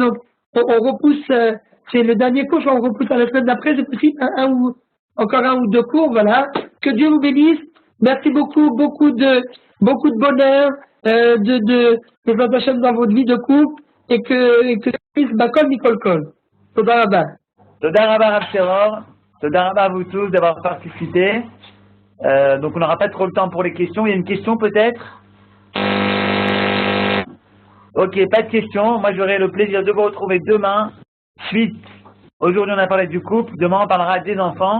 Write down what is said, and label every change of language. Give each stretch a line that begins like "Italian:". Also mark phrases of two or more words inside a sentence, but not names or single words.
French: Donc on repousse, c'est le dernier cours, on repousse à la semaine d'après, c'est possible, encore un ou deux cours, voilà. Que Dieu vous bénisse. Merci beaucoup, beaucoup de bonheur, de Hashem dans votre vie de couple, et que Dieu
Hebrew: בכל מכל כל. תודה רבה. תודה רבה
French: Rav Sheror.
Hebrew: תודה רבה
French: à vous tous d'avoir participé. Donc on n'aura pas trop le temps pour les questions. Il y a une question peut-être? Ok, pas de questions. Moi j'aurai le plaisir de vous retrouver demain. Suite. Aujourd'hui on a parlé du couple. Demain on parlera des enfants.